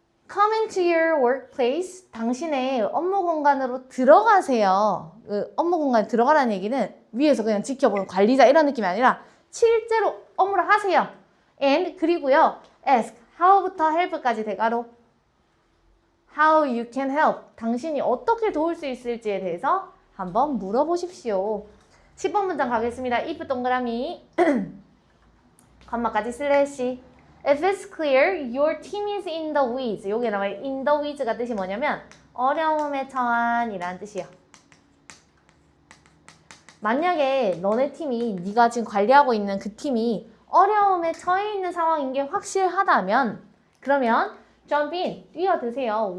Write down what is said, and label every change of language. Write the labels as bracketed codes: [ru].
[en] Come into your workplace. [ko] 당신의 업무 공간으로 들어가세요. 업무 공간에 들어가라는 얘기는 위에서 그냥 지켜보는 관리자 이런 느낌이 아니라 실제로 업무를 하세요. [en] And [ko] 그리고요. [en] ask. how부터 help까지 [ko] 대가로 [en] how you can help. [ko] 당신이 어떻게 도울 수 있을지에 대해서 한번 물어보십시오. 10번 문장 가겠습니다. [en] if [ko] 동그라미 컴마까지 슬래시 [en] If it's clear, your team is in the weeds. [ko] 여기에 나와 in the weeds가 뜻이 뭐냐면 어려움에 처한이라는 뜻이에요. 만약에 너네 팀이 네가 지금 관리하고 있는 그 팀이 어려움에 처해 있는 상황인 게 확실하다면 그러면 jump in, 뛰어드세요.